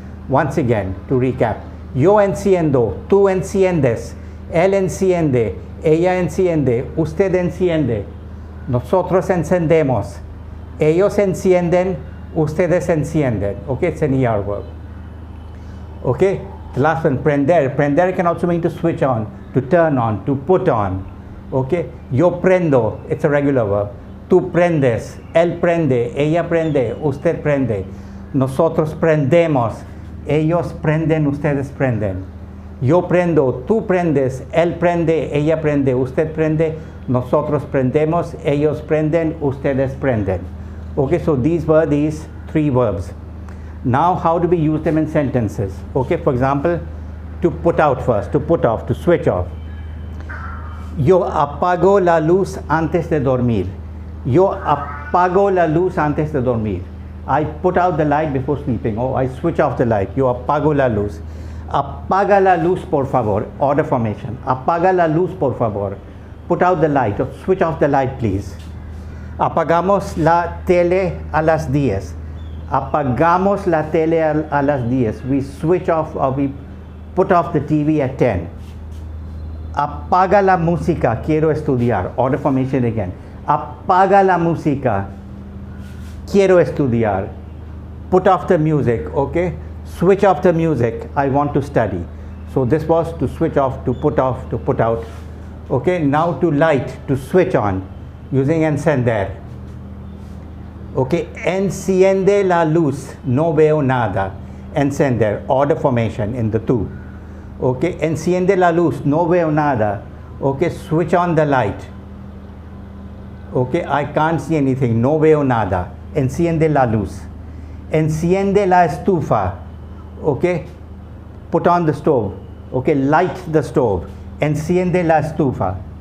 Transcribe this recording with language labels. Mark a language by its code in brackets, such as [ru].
[en] Once again, to recap. [es] Yo enciendo, tú enciendes. Él enciende, ella enciende, usted enciende. Nosotros encendemos. Ellos encienden, ustedes encienden. [en] Okay, it's an ER verb. Okay, the last one, prender. Prender can also mean to switch on, to turn on, to put on. Okay, [es] yo prendo, [en] it's a regular verb. [es] Tú prendes, él prende, ella prende, usted prende. Nosotros prendemos, ellos prenden, ustedes prenden. Yo prendo, tú prendes, él prende, ella prende, usted prende. Nosotros prendemos, ellos prenden, ustedes prenden. [en] Okay, so these were these three verbs. Now how do we use them in sentences? Okay, for example, to put out first, to put off, to switch off. [es] Yo apago la luz antes de dormir. Yo apago la luz antes de dormir. [en] I put out the light before sleeping. Oh, I switch off the light. [es] Yo apago la luz. Apaga la luz, por favor. [en] Order formation. [es] Apaga la luz, por favor. [en] Put out the light, or switch off the light, please. [es] Apagamos la tele a las 10. Apagamos la tele a las 10. [en] We switch off or we put off the TV at 10. [es] Apaga la música, quiero estudiar. [en] Order formation again. [es] Apaga la música, quiero estudiar. [en] Put off the music, okay? Switch off the music, I want to study. So this was to switch off, to put out. Okay, now to light, to switch on, using encender. [es] Okay, enciende la luz, no veo nada. [en] Encender, order formation in the two. [es] Okay, enciende la luz, no veo nada. [en] Okay, switch on the light. Okay, I can't see anything, [es] no veo nada. Enciende la luz. Enciende la estufa. [en] Okay, put on the stove. Okay, light the stove. [es] Enciende la estufa.